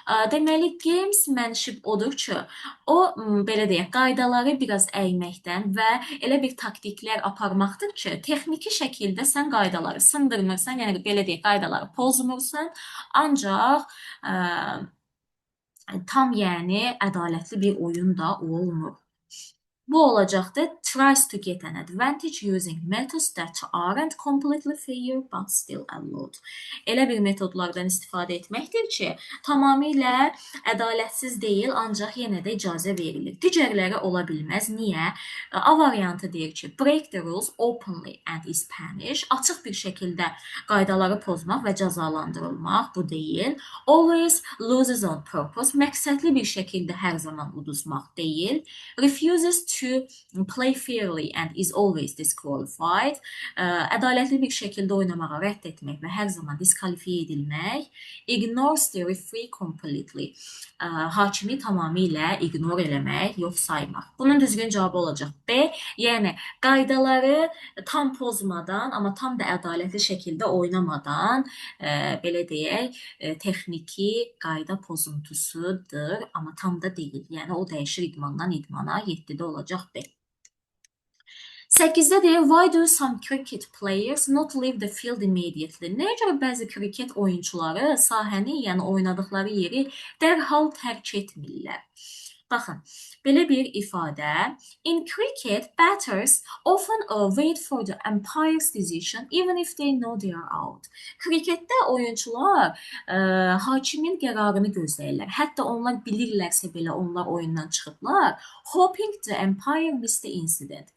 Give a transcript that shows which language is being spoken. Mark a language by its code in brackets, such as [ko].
[az] Deməli, gamesmanship odur ki, o, belə deyək, qaydaları biraz əyməkdən və elə bir taktiklər aparmaqdır ki, texniki şəkildə sən qaydaları sındırmırsan, yəni belə deyək, qaydaları pozmursan, ancaq tam yəni ədalətli bir oyun da olmur. Bu olacaqdır. [en] Tries to get an advantage using methods that aren't completely fair but still allowed. [az] Elə bir metodlardan istifadə etməkdir ki, tamamilə ədalətsiz deyil, ancaq yenə də icazə verilir. Digərləri ola bilməz. Niyə? A variantı deyir ki, [en] break the rules openly and is punished. [az] Açıq bir şəkildə qaydaları pozmaq və cəzalandırılmaq bu deyil. [en] Always loses on purpose. [az] Məqsədli bir şəkildə hər zaman uduzmaq deyil. [en] Refuses to play fairly and is always disqualified. [az] Ədalətli bir şəkildə oynamağa rədd etmək və hər zaman diskalifiyə edilmək. [en] Ignores the referee completely. [az] Hakimi tamamilə ignor eləmək, yox saymaq. Bunun düzgün cavabı olacaq B. Yəni, qaydaları tam pozmadan, amma tam da ədalətli şəkildə oynamadan, belə deyək, texniki qayda pozuntusudur, amma tam da deyil. Yəni, o dəyişir idmandan idmana, 7-də olacaq B. 8-də deyir, [en] why do some cricket players not leave the field immediately? [az] Nəyə görə bəzi kriket oyunçuları sahəni, yəni oynadıqları yeri dərhal tərk etmirlər? Baxın, belə bir ifadə. [en] In cricket, batters often wait for the umpire's decision even if they know they are out. [az] Kriketdə oyunçular hakimin qərarını gözləyirlər. Hətta onlar bilirlərsə belə onlar oyundan çıxıblar. [en] Hoping the umpire missed the incident.